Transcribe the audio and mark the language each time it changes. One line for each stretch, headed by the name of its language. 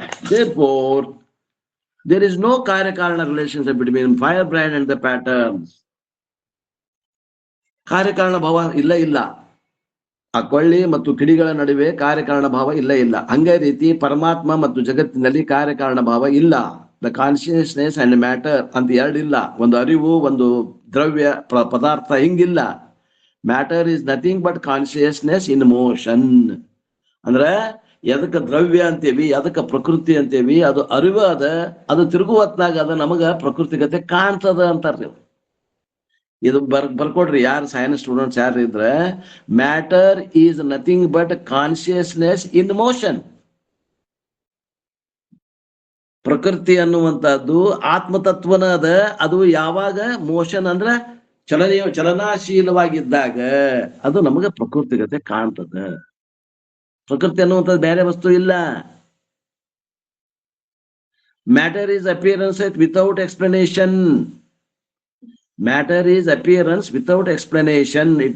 English: Therefore, there is no ಕಾರ್ಯಕಾರಣ relationship between firebrand and the patterns.
Kannada: ಕಾರ್ಯಕಾರಣ ಭಾವ ಇಲ್ಲ ಇಲ್ಲ. ಆ ಕೊಳ್ಳಿ ಮತ್ತು ಕಿಡಿಗಳ ನಡುವೆ ಕಾರ್ಯಕಾರಣ ಭಾವ ಇಲ್ಲ ಇಲ್ಲ. ಹಂಗೆ ರೀತಿ ಪರಮಾತ್ಮ ಮತ್ತು ಜಗತ್ತಿನಲ್ಲಿ ಕಾರ್ಯಕಾರಣ ಭಾವ ಇಲ್ಲ.
English: the consciousness and matter
Kannada: ಅಂತ ಎರಡಿಲ್ಲ. ಒಂದು ಅರಿವು, ಒಂದು ದ್ರವ್ಯ ಪದಾರ್ಥ ಹಿಂಗಿಲ್ಲ.
English: Matter is nothing but consciousness in motion.
Kannada: ಅಂದ್ರ ಎದಕ್ಕ ದ್ರವ್ಯ ಅಂತೇವಿ, ಎದಕ್ಕ ಪ್ರಕೃತಿ ಅಂತೇವಿ, ಅದು ಅರಿವು ಅದ. ಅದು ತಿರುಗು ಹೊತ್ನಾಗ ಅದ ನಮಗ ಪ್ರಕೃತಿಗತೆ ಕಾಣ್ತದ ಅಂತಾರ್ರಿ. ಇದು ಬರ್ಕೊಡ್ರಿ ಯಾರು ಸೈನ್ಸ್ ಸ್ಟೂಡೆಂಟ್ಸ್ ಯಾರು ಇದ್ರೆ,
English: Matter is nothing but consciousness in motion.
Kannada: ಪ್ರಕೃತಿ ಅನ್ನುವಂತಹದ್ದು ಆತ್ಮತತ್ವನ ಅದ. ಅದು ಯಾವಾಗ
English: motion
Kannada: ಅಂದ್ರ ಚಲನಾಶೀಲವಾಗಿದ್ದಾಗ ಅದು ನಮಗ ಪ್ರಕೃತಿಗತೆ ಕಾಣ್ತದ. ಪ್ರಕೃತಿ ಅನ್ನುವಂಥದ್ದು ಬೇರೆ ವಸ್ತು ಇಲ್ಲ.
English: Matter is appearance without explanation. Matter is appearance without explanation.